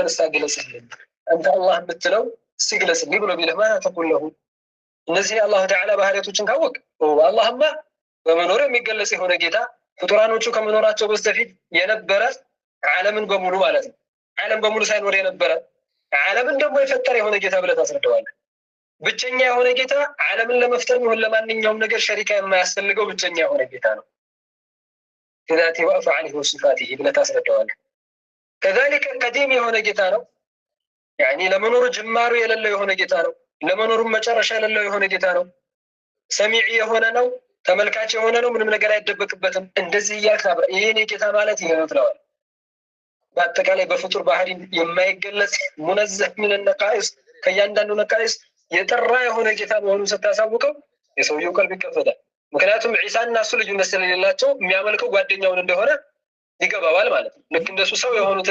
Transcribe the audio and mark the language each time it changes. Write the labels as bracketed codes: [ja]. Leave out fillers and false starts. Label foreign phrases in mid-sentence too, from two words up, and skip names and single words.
[am] እስታገለጽልኝ አንተ አላህ የምትለው ሲግለጽልኝ ብሎ ቢልህ ማለት ተቆለሁ እነዚህ [ar] الله تعالى [am] ባህሪያቶችን ካወቅ አላህማ በመኖር የሚገለጽ የሆነ ጌታ ፍጡራኖቹ ከመኖራቸው በስተፊት የነበረ ዓለምን በሙሉ ማለት ነው። ዓለም በሙሉ ሳይኖር የነበረ ዓለምን ደግሞ የፈጠረ የሆነ ጌታ ብለህ ታስረዳዋለህ። ብቸኛ የሆነ ጌታ ዓለምን ለመፍጠር ይሁን ለማንኛውም ነገር ሸሪካ የማያስፈልገው ብቸኛ የሆነ ጌታ ነው። [ar] ذاته وافعاله وصفاته [am] ብለህ ታስረዳዋለህ። [ar] كذلك قديم [am] የሆነ ጌታ ነው። يعني ለመኖር ጅማሩ የሌለው የሆነ ጌታ ነው። ለመኖር መጨረሻ የሌለው የሆነ ጌታ ነው። ሰሚዕ የሆነ ነው። ተመልካች የሆነ ነው፣ ምንም ነገር አይደበቅበትም። እንደዚህ እያልክ ይሄን ጌታ ማለት ይሄ ነው ትለዋለህ። በአጠቃላይ በፍጡር ባህሪ የማይገለጽ [ar] منزه من نقائص [am] ከእያንዳንዱ ነቃይስ የጠራ የሆነ ጌታ መሆኑን ስታሳውቀው የሰውየው ቀልብ ይከፈታል። ምክንያቱም ዒሳና እሱ ልዩነት ስለሌላቸው የሚያመልከው ጓደኛውን እንደሆነ ይገባዋል ማለት ነው። ልክ እንደሱ ሰው የሆኑትን